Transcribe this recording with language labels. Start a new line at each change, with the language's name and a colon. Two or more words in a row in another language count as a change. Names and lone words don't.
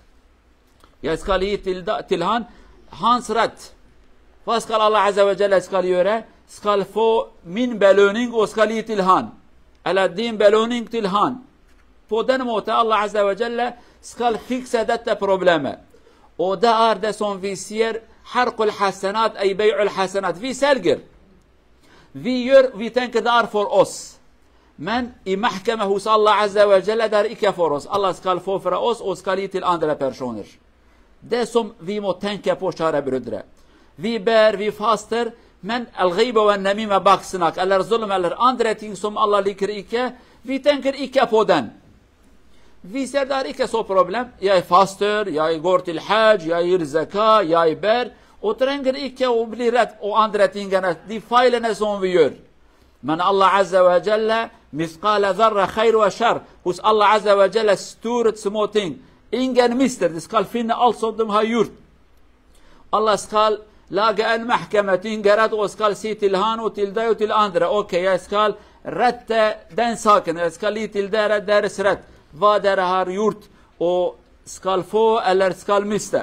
Norwegian: Jeg skal gi til han hans rett. Hva skal Allah
Arabic: عز وجل
Norwegian: skal gjøre? Skal få min belønning og skal gi til han. Eller din belønning til han. På den måten Allah
Arabic: عز وجل
Norwegian: skal fikse dette problemet. Og det er det som vi sier
Arabic: حرق الحسنات، أي بيع الحسنات.
Norwegian: Vi selger. Vi tenker det er for oss. Men i mahkama hos Allah
Arabic: عز وجل
Norwegian: det er ikke for oss. Allah skal få fra oss og skal gi til andre personer. Det som vi må tenke på, kjære brødre. Vi ber, vi faster, men
Arabic: الغيبة والنميمة
Norwegian: baksnak, eller zulm, eller andre ting som Allah liker ikke, vi tenker ikke på den. Vi ser det er ikke så problem. Jeg faster, jeg går til hajj, jeg gir zakah, jeg ber, og trenger ikke å bli rett og andre tingene, de feilene som vi gjør. Men Allah
Arabic: عز وجل, مثقال ذرة خير وشر,
Norwegian: hos Allah
Arabic: عز وجل
Norwegian: stort små ting. Ingen mister, de skal finne alt som de har gjort. Allah skal lage en mahkama tingeret og skal si til han og til deg og til andre: ok, jeg skal rette den saken, jeg skal gi til dere deres rett, hva dere har gjort og skal få eller skal miste.